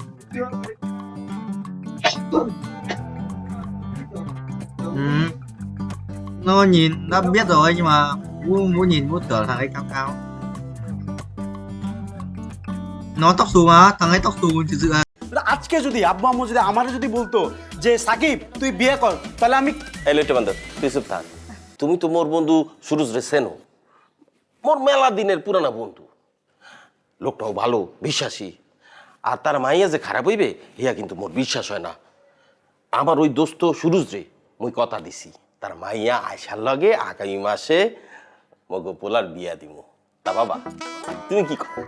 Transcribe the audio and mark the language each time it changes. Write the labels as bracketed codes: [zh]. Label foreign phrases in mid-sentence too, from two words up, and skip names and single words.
[vi] Nó nhìn đã biết rồi nhưng mà muốn nhìn muốn tưởng thằng ấy cao cao. Nó tóc xù mà, thằng ấy tóc xù thực sự là [bn] আজকে যদি আব্বু আম্মু যদি আমারে যদি বলতো যে সাকিব তুই বিয়ে কর তাহলে আমি এই লইটে বান্ধব তুই চুপ থাক তুমি তো মোর বন্ধু সুরজ রে চেনো মোর মেলা দিনের পুরানা বন্ধু লোকটাও ভালো বিশ্বাসী আর তার মাইয়া যে খারাপ হইবে হিয়া কিন্তু মোর বিশ্বাস হয় না আমার ওই দোস্ত সুরজ রে মুই কথা দিছি তার মাইয়া আয়সার লগে আগামী মাসে মগো পোলার বিয়া দিমু তা বাবা তুমি কি কর